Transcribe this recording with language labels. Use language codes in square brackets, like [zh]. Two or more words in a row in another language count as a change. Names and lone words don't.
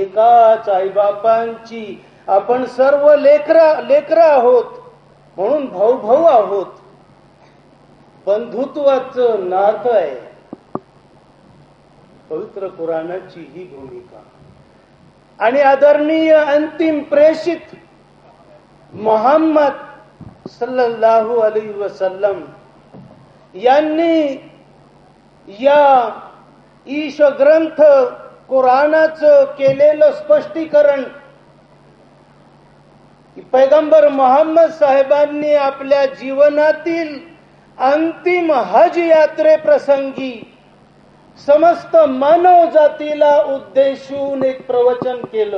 [mr] एकाच आईबापांची आपण सर्व लेकरं आहोत, म्हणून भाऊ भाऊ आहोत. बंधुत्वाचं नातं आहे पवित्र कुराणाची ही भूमिका. आणि आदरणीय अंतिम प्रेषित मोहम्मद [ar] صلى الله عليه وسلم [mr] यांनी या ईश ग्रंथ कुराणाचं केलेलं स्पष्टीकरण पैगंबर मोहम्मद साहेबांनी आपल्या जीवनातील अंतिम हज यात्रेप्रसंगी समस्त मानव जातीला उद्देशून एक प्रवचन केलं.